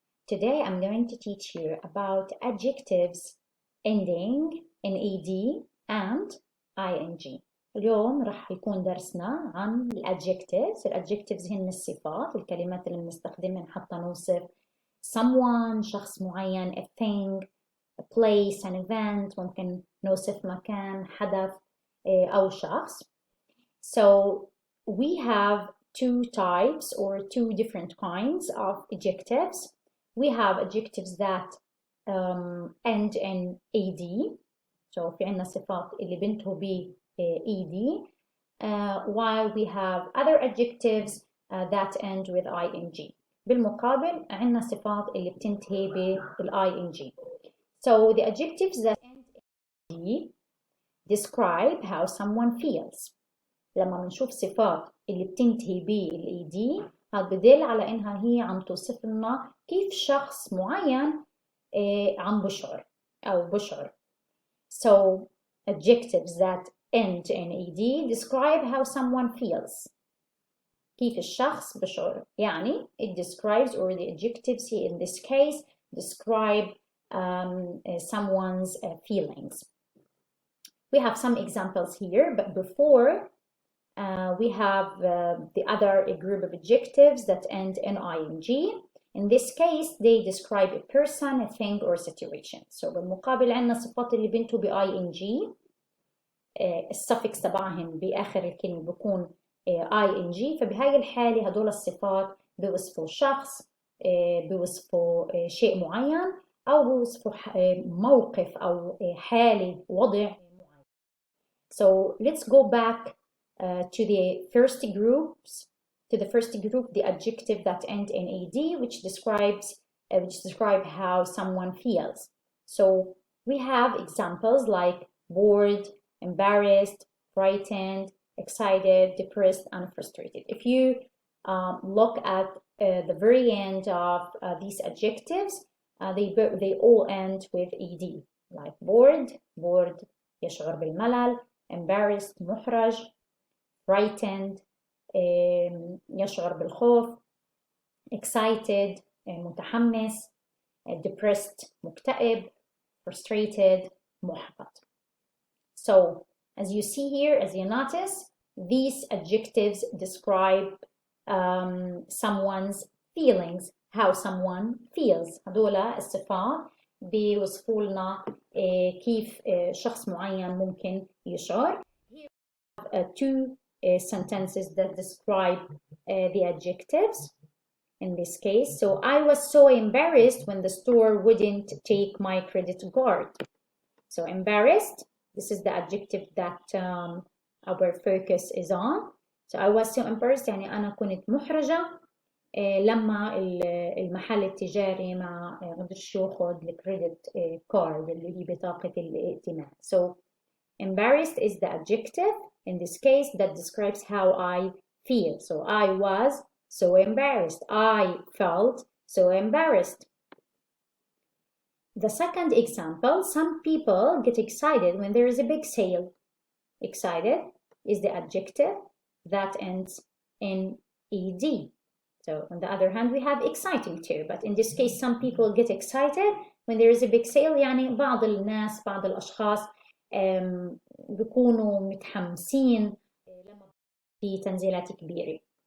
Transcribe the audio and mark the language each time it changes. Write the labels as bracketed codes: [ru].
[en] Today I'm going to teach you about adjectives ending in ed and ing. [ar] اليوم راح يكون درسنا عن الادجectives هن الصفات، الكلمات اللي بنستخدمها حتى نوصف someone، شخص معين، [en] a thing، a place، an event، [ar] ممكن نوصف مكان، حدث أو شخص. [en] So we have two types or two different kinds of adjectives. We have adjectives that end in ed. So [ar] في عنا صفات اللي بنتهوا ب [en] ed, while we have other adjectives that end with ing. [ar] بالمقابل عنا صفات اللي بتنتهي بال ing. [en] So the adjectives that end in ed describe how someone feels. [ar] لما بنشوف صفات اللي بتنتهي بالاي دي هذا بدل على انها هي عم توصف لنا كيف شخص معين عم بشعر او بشعر. [en] So adjectives that end in ed describe how someone feels. [ar] كيف الشخص بشعر. يعني [en] it describes, or the adjectives here in this case describe someone's feelings. We have some examples here, but before we have the other group of adjectives that end in ing. In this case, they describe a person, a thing, or a situation. [ar] So بالمقابل عندنا الصفات اللي بنتوا ب ing. السفكس تبعهم بآخر الكلمة بيكون ing. فبهاي الحالة هدول الصفات بيوصفوا شخص، بيوصفوا شيء معين، أو بيوصفوا موقف أو حالة وضع. [en] So let's go back to the first group, the adjective that end in ed, which describe how someone feels. So we have examples like bored, embarrassed, frightened, excited, depressed, and frustrated. If you look at the very end of these adjectives, they all end with ed, like bored, [ar] يشعر بالملل، [en] embarrassed، محرج، frightened، [ar] يشعر بالخوف، [en] excited، متحمس، depressed، مكتئب، frustrated، محبط. So as you see here, as you notice, these adjectives describe someone's feelings, how someone feels. [ar] هدول الصفات بيوصفوا لنا كيف شخص معين ممكن يشعر. [en] Here we have two sentences that describe the adjectives in this case. So I was so embarrassed when the store wouldn't take my credit card. So embarrassed, this is the adjective that our focus is on. So I was so embarrassed [ar] يعني أنا كنت محرجة لما المحل التجاري ما قدرش ياخذ الكريدت كارد اللي هي بطاقة الائتمان. [en] So embarrassed is the adjective in this case that describes how I feel. So I was so embarrassed. I felt so embarrassed. The second example, some people get excited when there is a big sale. Excited is the adjective that ends in ed. So on the other hand, we have exciting too, but in this case, some people get excited when there is a big sale. [ar] يعني بعض الناس، بعض الأشخاص بيكونوا متحمسين لما في تنزيلات كبيرة.